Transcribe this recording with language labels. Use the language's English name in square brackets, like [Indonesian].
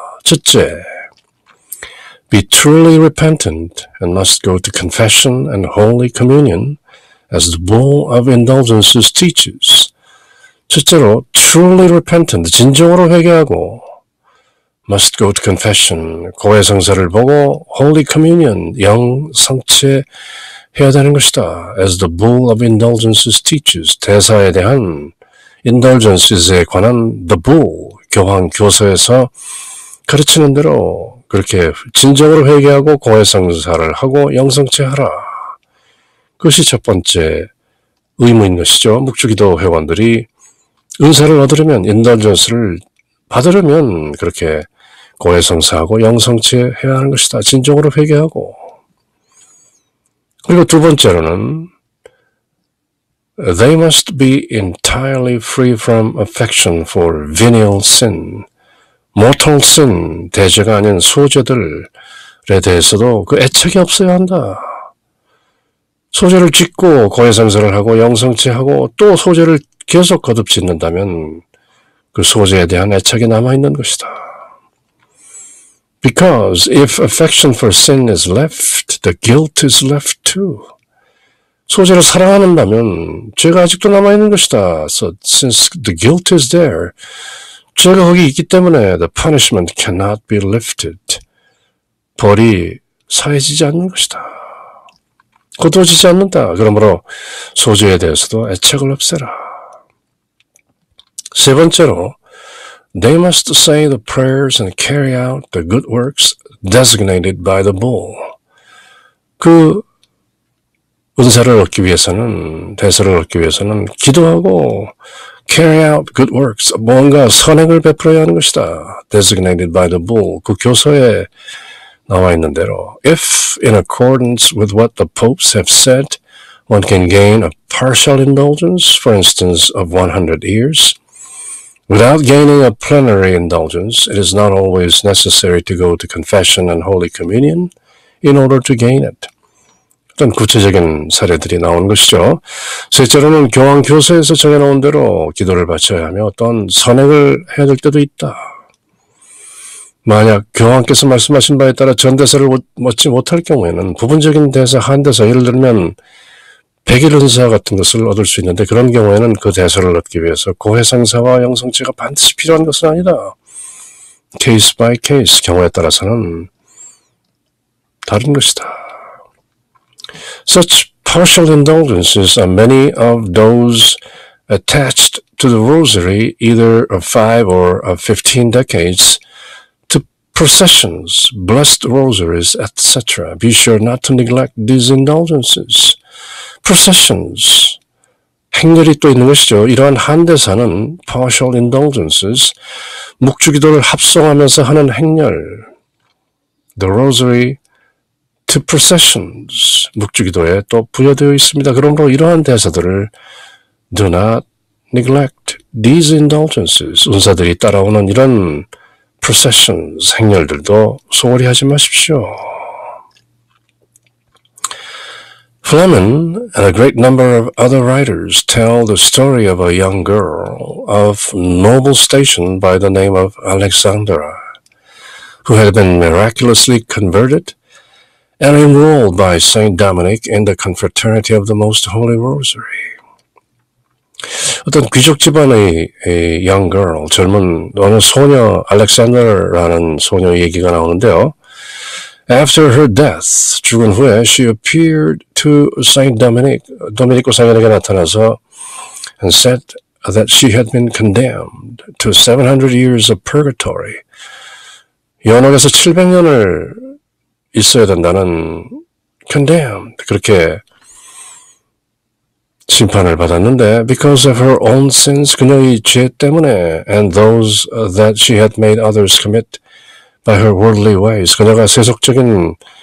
[English] 첫째, be truly repentant and must go to confession and Holy Communion as the Bull of Indulgences teaches. [Korean] 첫째로, [English] truly repentant, [Korean] 진정으로 회개하고, [English] must go to confession, [Korean] 고해성사를 보고, Holy Communion, 영 성체 해야 되는 것이다. [English] As the Bull of Indulgences teaches, [Korean] 대사에 대한 [English] indulgences에 관한 the Bull, [Korean] 교황 교서에서 가르치는 대로 그렇게 진정으로 회개하고 고해성사를 하고 영성체하라. 그것이 첫 번째 의무인 것이죠. 묵주기도 회원들이 은사를 얻으려면, 인던전스를 받으려면 그렇게 고해성사하고 영성체해야 하는 것이다. 진정으로 회개하고. 그리고 두 번째로는 [English] They must be entirely free from affection for venial sin. [Korean] mortal sin, 대죄가 아닌 소죄들에 대해서도 그 애착이 없어야 한다. 소죄를 짓고 고해성사를 하고 영성체하고 또 소죄를 계속 거듭짓는다면 그 소죄에 대한 애착이 남아있는 것이다. [English] Because if affection for sin is left, the guilt is left too. [Korean] 소재를 사랑한다면 죄가 아직도 남아있는 것이다. [English] So since the guilt is there, [Korean] 죄가 거기 있기 때문에 [English] the punishment cannot be lifted. [Korean] 벌이 사해지지 않는 것이다. 거두어지지 않는다. 그러므로 소재에 대해서도 애착을 없애라. 세 번째로 [English] They must say the prayers and carry out the good works designated by the bull. [Korean] 그 은사를 얻기 위해서는, 대서를 얻기 위해서는 기도하고 [English] carry out good works, [Korean] 뭔가 선행을 베풀어야 하는 것이다. [English] designated by the bull, [Korean] 그 교서에 나와 있는 대로 [English] If in accordance with what the popes have said, one can gain a partial indulgence, for instance, of 100 years, without gaining a plenary indulgence, it is not always necessary to go to confession and Holy Communion in order to gain it. [Korean] 어떤 구체적인 사례들이 나오는 것이죠. 셋째로는 교황 교서에서 정해놓은 대로 기도를 바쳐야 하며 어떤 선행을 해야 될 때도 있다. 만약 교황께서 말씀하신 바에 따라 전대사를 얻지 못할 경우에는 부분적인 대사, 한대사, 예를 들면 100일 은사 같은 것을 얻을 수 있는데 그런 경우에는 그 대사를 얻기 위해서 고해성사와 영성체가 반드시 필요한 것은 아니다. [English] 케이스 바이 케이스, [Korean] 경우에 따라서는 다른 것이다. [English] Such partial indulgences are many of those attached to the rosary, either of 5 or of 15 decades, to processions, blessed rosaries, etc. Be sure not to neglect these indulgences. [Korean] processions, 행렬이 또 있는 것이죠. 이러한 한대사는 [English] partial indulgences, [Korean] 묵주기도를 합성하면서 하는 행렬, [English] the rosary to processions, [Korean] 묵주기도에 또 부여되어 있습니다. 그러므로 이러한 대사들을 [English] do not neglect these indulgences, [Korean] 은사들이 따라오는 이런 processions, 행렬들도 소홀히 하지 마십시오. [English] Fleming and a great number of other writers tell the story of a young girl of noble station by the name of Alexandra, who had been miraculously converted and enrolled by Saint Dominic in the confraternity of the Most Holy Rosary. [Korean] 어떤 귀족 집안의 [English] young girl, [Korean] 젊은 어느 소녀, 알렉산더라는 소녀 얘기가 나오는데요. [English] After her death, [Korean] 죽은 후에 [English] she appeared to Saint Dominic, [Korean] 도미니코 상인에게 나타나서 [English] and said that she had been condemned to 700 years of purgatory. [Korean] 연옥에서 700년을 있어야 된다는 [English] condemned, [Korean] 그렇게 심판을 받았는데 [English] because of her own sins, [Korean] 그녀의 죄 때문에 [English] and those that she had made others commit by her worldly ways, [Korean] 그녀가 세속적인